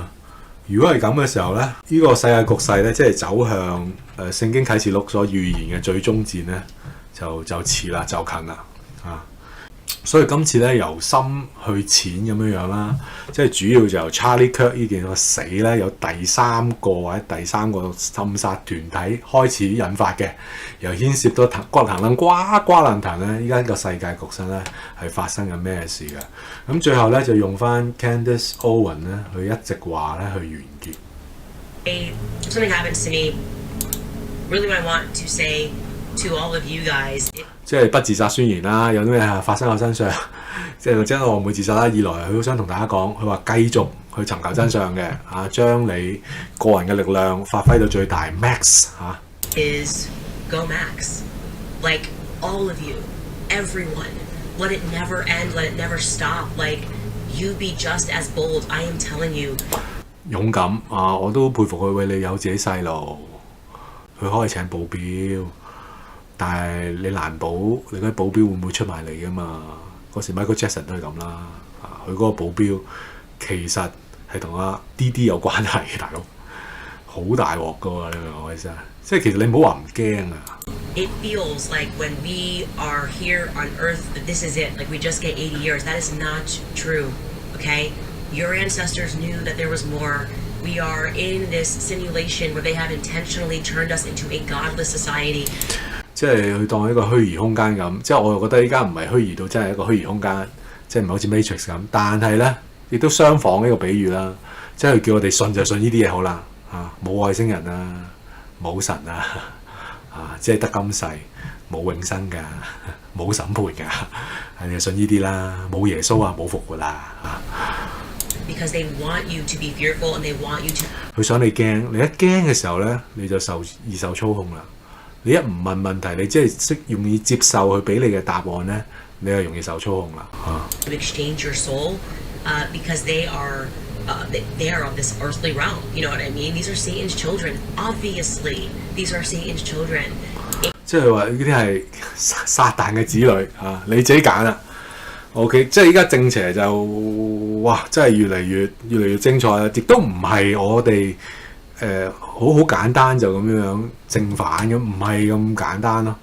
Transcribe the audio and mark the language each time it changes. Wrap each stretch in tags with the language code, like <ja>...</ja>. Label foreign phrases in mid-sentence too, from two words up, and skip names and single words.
<yue>如果係咁嘅時候咧，呢個世界局勢咧，即係走向聖經啟示錄所預言嘅最終戰咧，就遲啦，就近啦所以今次咧由深去淺咁樣啦，即係主要就由 Charlie Kirk 呢件個死咧，有第三個或者第三個暗殺團體開始引發嘅，又牽涉到瓜爛藤咧，依家個世界局勢咧係發生緊咩事嘅？咁最後咧就用翻 Candace Owen 咧，佢一直話咧去完結。</yue> <en>Something happens to me. Really, what I want to say to all of you guys.</en> <yue>即係不自殺宣言啦，有啲咩發生喺我身上，即係我唔會自殺啦。二來佢好想同大家講，佢話繼續去尋求真相嘅將你個人嘅力量發揮到最大 max</yue> <en>is go max, like all of you, everyone. Let it never end. Let it never stop. Like you be just as bold. I am telling you.</en> <yue>勇敢我都佩服佢。喂，你有自己細路，佢可以請保鏢。但係你難保你嗰啲保鏢會唔會出賣你噶嘛？嗰時 Michael Jackson 都係咁啦，佢嗰個保鏢其實係同阿 DD 有關係嘅，大佬好大鑊噶喎！你明唔明我意思啊？即係其實你唔好話唔驚啊。</yue> <en>It feels like when we are here on Earth that this is it, like we just get 80 years. That is not true, okay? Your ancestors knew that there was more. We are in this simulation where they have intentionally turned us into a godless society.</en> <yue>即係佢當一個虛擬空間咁，即係我又覺得依家唔係虛擬到真係一個虛擬空間，即係唔係好似 Matrix 咁。但係咧，亦都相仿呢個比喻啦，即係佢叫我哋信就信呢啲嘢好啦，冇外星人啊，冇神啊，即係得今世，冇永生㗎，冇審判㗎，係你信呢啲啦，冇耶穌冇復活啦</yue> <en>Because they want you to be fearful and they want you to.</en> <yue>佢想你驚，你一驚嘅時候咧，你就易受操控啦。你一唔問問題，你即係容易接受佢俾你嘅答案咧，你係容易受操控啦。</yue> <en>To exchange your soul, because they are of this earthly realm. You know what I mean? These are Satan's children. Obviously, these are Satan's children.</en> <yue>即係話呢啲係撒旦嘅子女你自己揀啦。OK， 即係依家正邪就哇，真係越嚟越精彩啦！亦都唔係我哋好簡單就咁樣正反咁，唔係咁簡單咯。</yue>